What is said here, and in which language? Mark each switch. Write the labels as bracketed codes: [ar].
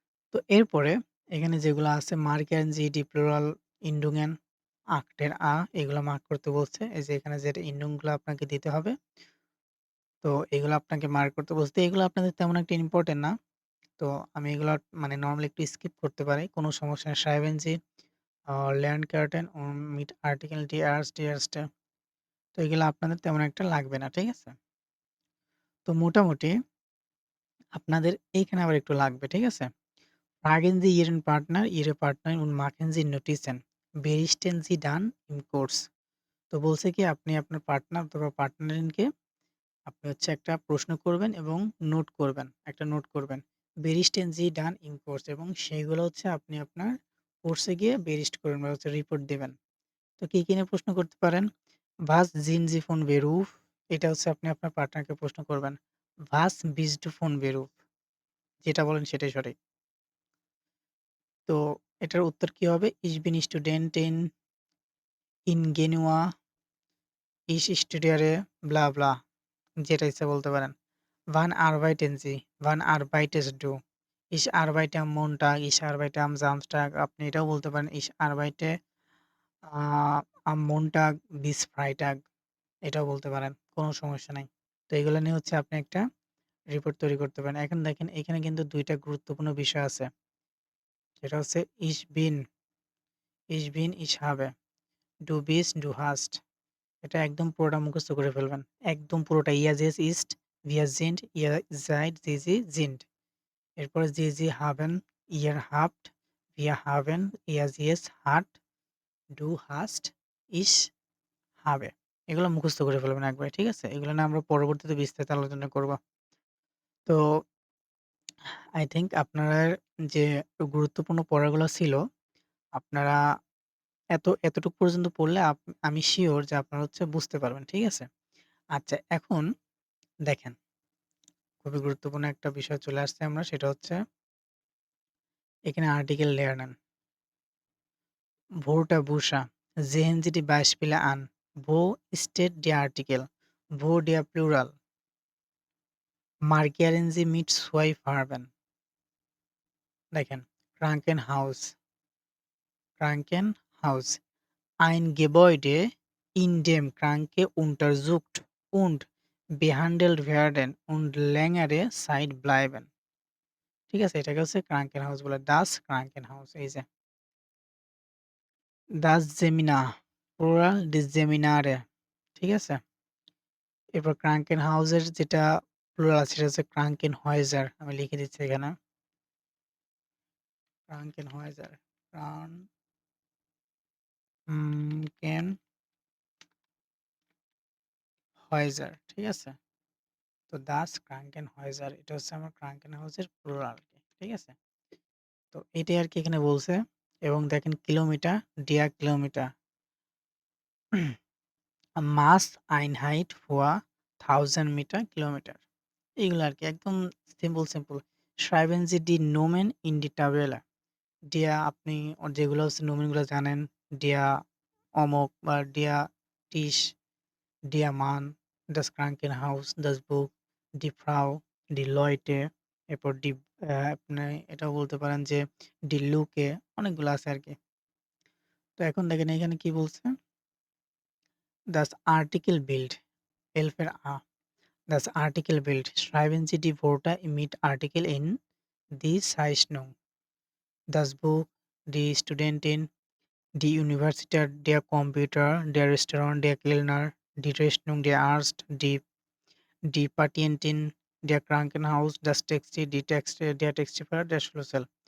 [bn] তো এরপরে এখানে যেগুলো আছে মার্কেন জি ডি প্লুরাল ইন্ডুঙেন আক্টের এগুলো মার্ক করতে বলছে। এই যে এখানে যেটা ইন্ডুংগুলো আপনাকে দিতে হবে। তো এগুলো আপনাকে মার্ক করতে বলছে। এগুলো আপনাদের তেমন একটা ইম্পোর্টেন্ট না। তো আমি এগুলো মানে নরমালি একটু স্কিপ করতে পারি। কোনো সমস্যা নেই। [de] schreiben Sie Lernkärten und mit Artikeln die erste [bn] তো এগুলো আপনাদের তেমন একটা লাগবে না। ঠিক আছে? তো মোটামুটি আপনাদের এইখানে আবার একটু লাগবে। ঠিক আছে? [de] Fragen Sie Ihren Partner, Ihre Partnerin und machen Sie Notizen. Berichten Sie dann im Kurs. [bn] তো বলছে কি আপনি আপনার পার্টনার অথবা পার্টনারিনকে আপনি হচ্ছে একটা প্রশ্ন করবেন এবং নোট করবেন। একটা নোট করবেন। [de] Berichten Sie dann im Kurs [bn] এবং সেইগুলো হচ্ছে আপনি আপনার কোর্সে গিয়ে বেরিস্ট করবেন বা হচ্ছে রিপোর্ট দিবেন। তো কি নিয়ে প্রশ্ন করতে পারেন? [de] Was sind Sie von Beruf? [bn] এটা হচ্ছে আপনি আপনার পার্টনারকে প্রশ্ন করবেন। [de] Was bist du von Beruf? [bn] যেটা বলেন সেটাই সঠিক। তো এটার উত্তর কি হবে? [de] Ich bin Studentin in Genua. Ich studiere bla bla [bn] যেটা ইচ্ছা বলতে পারেন। [de] Wann arbeiten Sie? Wann arbeitest du? Ich arbeite am Montag, ich arbeite am Samstag [bn] আপনি এটাও বলতে পারেন [de] Ich arbeite আ am Montag bis Freitag [bn] এটাও বলতে পারেন। কোনো সমস্যা নাই। তো এগুলো নিয়ে হচ্ছে আপনি একটা রিপোর্ট তৈরি করতে পারেন। এখন দেখেন এখানে কিন্তু ২ টা গুরুত্বপূর্ণ বিষয় আছে। সেটা হচ্ছে [de] ich bin, ich habe, du bist, du hast [bn] এটা একদম পুরোটা মুখস্থ করে ফেলবেন। একদম পুরোটা [de] ihr seid, ist, wir sind, ihr seid, sie sind এরপরে sie haben, ihr habt, wir haben, er es hat, du hast, ich habe [bn] এগুলো মুখস্থ করে ফেলবেন একবারে। ঠিক আছে? এগুলো নিয়ে আমরা পরবর্তীতে বিস্তারিত আলোচনা করব। তো আই থিংক আপনার যে গুরুত্বপূর্ণ পড়াগুলো ছিল, আপনারা এতটুকু পর্যন্ত পড়লে আমি সিউর যে আপনারা হচ্ছে বুঝতে পারবেন। ঠিক আছে? আচ্ছা এখন দেখেন, খুবই গুরুত্বপূর্ণ একটা বিষয় চলে আসছে আমরা সেটা হচ্ছে এখানে article lernen. [de] Wo Buchstaben. Sehen Sie die Beispiele an. Wo steht der Artikel? Wo der Plural? Markieren Sie mit zwei Farben. [bn] দেখেন Krankenhaus. [de] Krankenhaus. Ein Gebäude, in dem Kranke untersucht und behandelt werden und längere Zeit bleiben. [bn] ঠিক আছে? এটাকে হচ্ছে Krankenhaus বলে। [de] Das Krankenhaus [bn] এই যে। [de] Das Seminar, Plural des Seminare। [bn] ঠিক আছে? এরপর Krankenhaus এর যেটা প্লুরাল আছে সেটা হচ্ছে Krankenhäuser আমি লিখে দিচ্ছি এখানে। [de] Krankenhäuser, Krankenhäuser [bn] ঠিক আছে? তো [de] Das Krankenhäuser [bn] এটা হচ্ছে আমার Krankenhaus এর প্লুরাল আরকি। ঠিক আছে? তো এটাই আরকি এখানে বলছে এবং দেখেন kilometre, [de] der Kilometer, Maßeinheit für 1000 Meter Kilometer [bn] এগুলো আরকি একদম simple. [de] Schreiben Sie die Nomen in die Tabelle. [bn] ডিয়া আপনি যেগুলো হচ্ছে নোমেনগুলো জানেন, ডিয়া অমুক বা ডিয়া টিস, ডিয়া মান, [de] das Krankenhaus, das Buch, die Frau, die Leute, [bn] এরপর আপনি এটাও বলতে পারেন যে die Luke অনেকগুলো আছে আরকি। তো এখন দেখেন এখানে কি বলছে? [de] Das Artikelbild [bn] 11 এর আ। [de] Das Artikelbild. Schreiben Sie die Wörter mit Artikel in die Zeichnung. Das Buch, die Studentin, die Universität, der Computer, der Restaurant, der Kellner, die Rechnung, der Arzt, die Patientin, der Krankenhaus, das Taxi, der Taxifahrer, der Schlüssel।